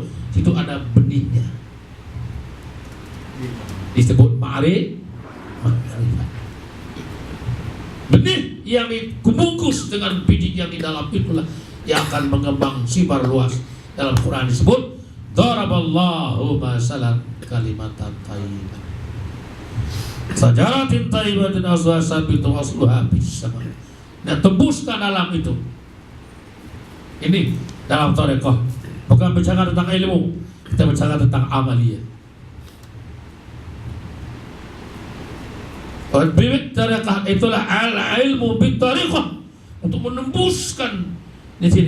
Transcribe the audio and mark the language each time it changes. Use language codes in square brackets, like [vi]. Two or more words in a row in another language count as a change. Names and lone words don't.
[id] Situ ada benihnya, disebut ma'rifat. Benih yang dibungkus dengan biji yang di dalam itulah yang akan mengembang sibar luas. Dalam Quran disebut [ar] ضرب الله مثلا كلمة طيبة شجرة طيبة أصلها ثابت أصلها بالسماء. [id] Nah, tembuskan alam itu. Ini dalam tarekat, bukan bicara tentang ilmu, kita bicara tentang amaliyah. Bibit tarekat itulah [ar] العلم بالطريقة, [id] untuk menembuskan di sini.